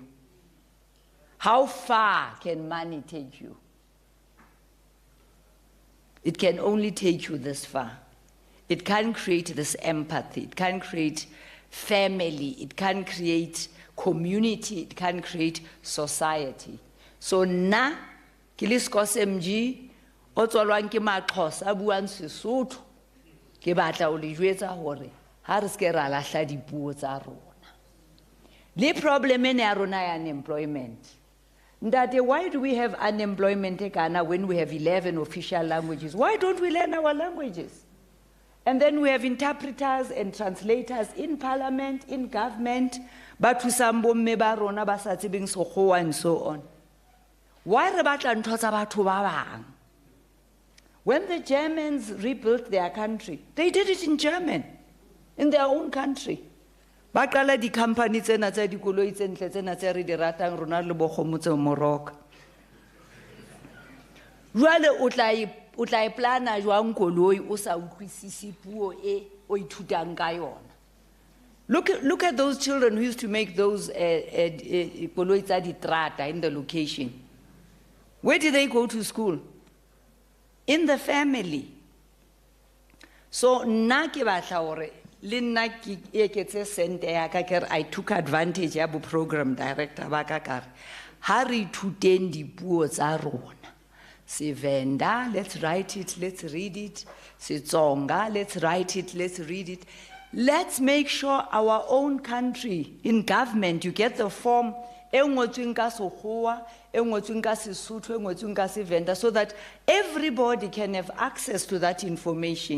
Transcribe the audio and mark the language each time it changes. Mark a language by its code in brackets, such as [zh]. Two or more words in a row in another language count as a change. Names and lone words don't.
[en] How far can money take you? It can only take you this far. It can't create this empathy, it can't create family, it can't create community, it can't create society. [st] So na, kiliskos MG, otswalwang ke maqhosa a buang Sesotho, ke batla o le jwetsa hore ha re se ra lahla dipuo tsa rona. Le problem ene ya rona ya unemployment. Ndate, [en] why do we have unemployment in Ghana when we have 11 official languages? Why don't we learn our languages? And then we have interpreters and translators in parliament, in government, but to some [st] rona ba sa tsebeng Sekgowa [en] and so on. [st] Why re batla ntho tsa batho ba bang? [en] When the Germans rebuilt their country, they did it in German, in their own country. [st] Ba qala di company tsena tsa dikoloi tse ntle tsena tse re di ratang rona le bokgomo tse Morocco. Jwale o tla e plana jwang koloi o sa utlwisisi puo e o ithutang ka yona. [en] Look at those children who used to make those [st] koloi tsa ditrata [en] in the location. Where did they go to school? In the family. [st] So nna ke batla hore le nna ke eketse sente ya ka ke [en] I took advantage [st] ya bo [en] program director [st] ba ka ka ha re ithuteng dipuo tsa rona. Sevenda, [en] let's write it, let's read it. Setsonga, let's write it, let's read it. Let's make sure our own country, in government, you get the form, so that everybody can have access to that information.